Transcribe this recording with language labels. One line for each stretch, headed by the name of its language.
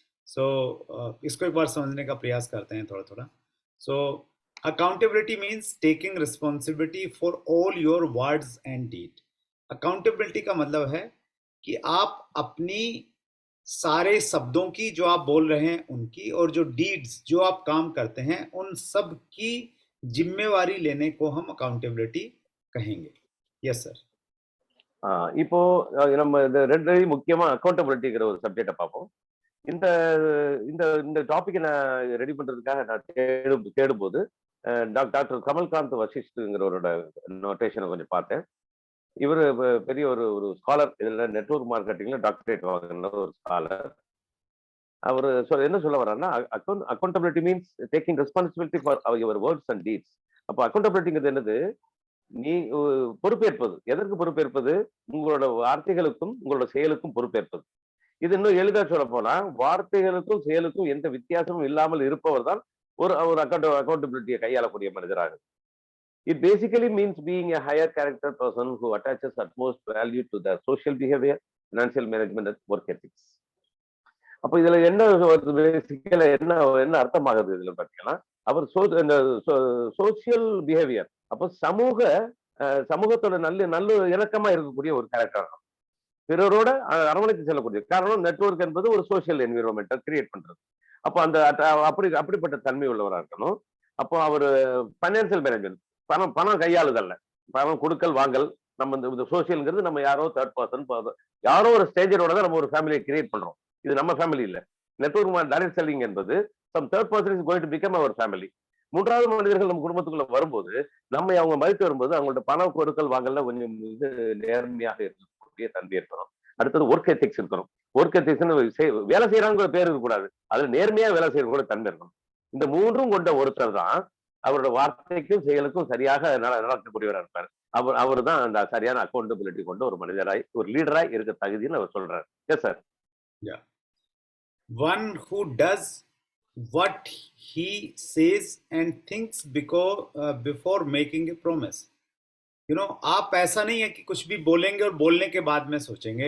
Hindi: So इसको एक बार समझने का प्रयास करते हैं थोड़ा थोड़ा.
English: So accountability means taking responsibility for all your words and deed. Accountability
Hindi: का मतलब है कि आप अपनी सारे शब्दों की जो आप बोल रहे हैं उनकी, और जो डीड्स जो आप काम करते हैं उन सब की जिम्मेवारी लेने को हम अकाउंटेबिलिटी कहेंगे.
English: Yes sir.
Tamil: இப்போ நம்ம இந்த ரெண்டையும் முக்கியமா அக்கௌண்டபிலிட்டிங்கிற ஒரு சப்ஜெக்டை பார்ப்போம். இந்த இந்த இந்த டாபிக் நான் ரெடி பண்றதுக்காக நான் தேடும்போது டாக்டர் கமல்காந்த் வசிஷ்டுங்கிறவரோட நோட்டேஷனை கொஞ்சம் பார்த்தேன். இவர் பெரிய ஒரு ஒரு ஸ்காலர், இதுல நெட்வொர்க் மார்க்கெட்டிங்ல டாக்டரேட் வாங்கின ஒரு ஸ்காலர். அவர் என்ன சொல்ல வர்றாருன்னா,
English: Accountability means taking responsibility for your words and deeds.
Tamil: அப்போ அக்கௌண்டபிலிட்டிங்கிறது என்னது? நீ பொறுப்பேற்பது. எதற்கு பொறுப்பேற்பது? உங்களோட வார்த்தைகளுக்கும் உங்களோட செயலுக்கும் பொறுப்பேற்பது. இது இன்னும் எளிதா சொல்ல போனா, வார்த்தைகளுக்கும் செயலுக்கும் எந்த வித்தியாசமும் இல்லாமல் இருப்பவர் தான் ஒரு ஒரு அக்கௌண்டபிலிட்டியை கையாளக்கூடிய மனிதராக.
English: It basically means being a higher character person who attaches utmost value to the social behavior, financial management and work ethics.
Tamil: அப்ப இதுல என்ன பேசிக்கலா என்ன என்ன அர்த்தமாகுது இதுல பாத்தீங்கன்னா, அவர் சோசியல் பிஹேவியர், அப்போ சமூகத்தோட நல்ல இணக்கமா இருக்கக்கூடிய ஒரு கேரக்டர், பிறரோட அரவணைத்து செல்லக்கூடிய. காரணம், நெட்வொர்க் என்பது ஒரு சோசியல் என்விரான்மெண்ட்டை கிரியேட் பண்றது. அப்போ அந்த அப்படிப்பட்ட தன்மை உள்ளவராக இருக்கணும். அப்போ அவர் பைனான்சியல் மேனேஜ்மெண்ட், பணம் கையாளுதல்ல, பணம் கொடுக்கல் வாங்கல். நம்ம இந்த சோசியல்ங்கிறது நம்ம யாரோ தேர்ட் பர்சன், யாரோ ஒரு ஸ்டேஜரோட தான் நம்ம ஒரு ஃபேமிலியை கிரியேட் பண்றோம். இது நம்ம ஃபேமிலி இல்ல.
English: network direct selling
Tamil: என்பது
English: Some third person is going to become our family.
Tamil: மூன்றாவது மனிதர்கள் நம்ம குடும்பத்துக்குள்ள வரும்போது, நம்ம அவங்க மதித்து வரும்போது, அவங்களோட பண கொடுக்கல் வாங்கல கொஞ்சம் நேர்மையாக இருக்கக்கூடிய தன்மை இருக்கணும். அடுத்தது ஒர்க் எத்திக்ஸ் இருக்கணும். ஒர்க் எத்திக்ஸ் வேலை செய்யறாங்கிற பேர் இருக்கக்கூடாது, அதுல நேர்மையா வேலை செய்யற கூட தன்மை இருக்கணும். இந்த மூன்றும் கொண்ட ஒருத்தர் தான் அவரோட வார்த்தைக்கும் செயலுக்கும் சரியாக நடக்கக்கூடியவராக இருப்பார். அவர் தான் அந்த சரியான அக்கௌண்டபிலிட்டி கொண்ட ஒரு மனிதராய், ஒரு லீடராய் இருக்க தகுதின்னு அவர் சொல்றாரு.
English: Yes sir. Yeah. One who does what he says and thinks before making a promise. You know,
Hindi: आप ऐसा नहीं है कि कुछ भी बोलेंगे और बोलने के बाद में सोचेंगे.